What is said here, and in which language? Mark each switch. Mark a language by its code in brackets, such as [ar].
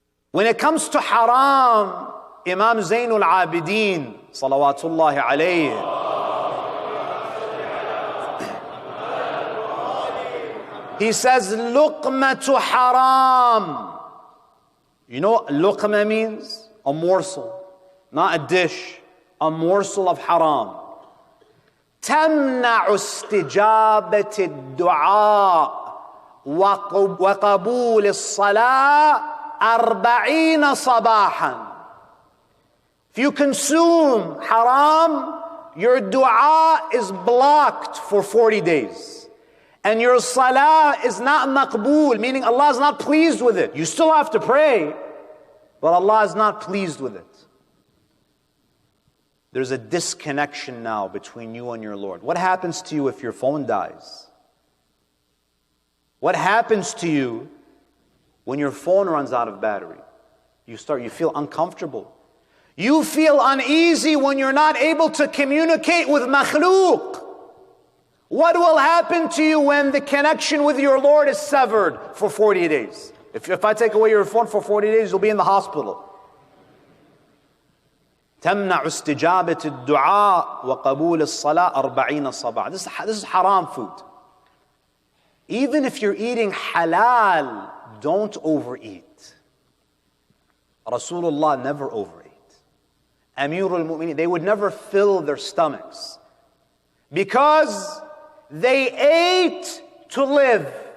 [en] When it comes to haram, Imam Zainul Abidin, salawatullahi alayhi, he says, luqmatu haram. You know what luqma means? A morsel. Not a dish. A morsel of haram. [ar] تمنع استجابة الدعاء وقبول الصلاة 40 صباحا. [en] If you consume haram, your dua is blocked for 40 days. And your salah is not maqbool, meaning Allah is not pleased with it. You still have to pray, but Allah is not pleased with it. There's a disconnection now between you and your Lord. What happens to you if your phone dies? What happens to you when your phone runs out of battery? You feel uncomfortable. You feel uneasy when you're not able to communicate with makhluk. What will happen to you when the connection with your Lord is severed for 40 days? If I take away your phone for 40 days, you'll be in the hospital. [ar] تمنع استجابة الدعاء وقبول الصلاة 40 صباح. [en] This is haram food. Even if you're eating halal, don't overeat. Rasulullah never overate. Amirul Mu'mineen, they would never fill their stomachs because they ate to live.